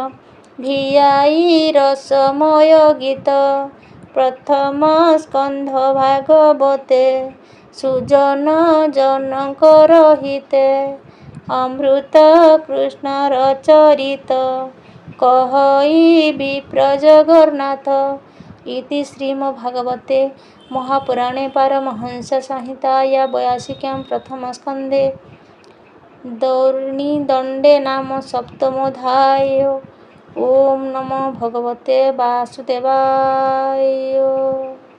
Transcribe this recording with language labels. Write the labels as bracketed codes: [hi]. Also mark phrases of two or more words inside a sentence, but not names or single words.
[or] ଭିଆଇ ରସମୟ ଗୀତ ପ୍ରଥମ ସ୍କନ୍ଧ ଭାଗବତେ ସୁଜନ ଜନଙ୍କର ହିତେ ଅମୃତ କୃଷ୍ଣର ଚରିତ କହଇ ବିପ୍ର ଜଗନ୍ନାଥ [sa] ଇତି ଶ୍ରୀମଦ୍ଭାଗବତେ ମହାପୁରାଣେ ପାରମହଂସ संहिताया 82 प्रथमस्कन्धे दौर्णिदण्डे नाम सप्तमोऽध्याय। ओम नमो भगवते वासुदेवाय।